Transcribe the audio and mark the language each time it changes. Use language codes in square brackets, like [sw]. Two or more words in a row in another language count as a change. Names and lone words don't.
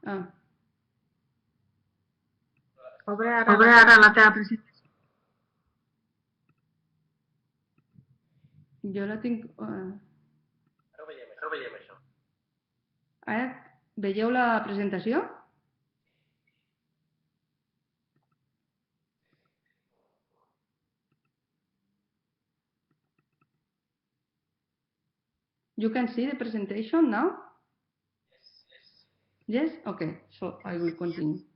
[ca] Obre ara la teva presentació. Jo la tinc... Ara ho veiem, això. Ara, veieu la presentació? [en] You can see the presentation now? Yes? Okay, so I will continue.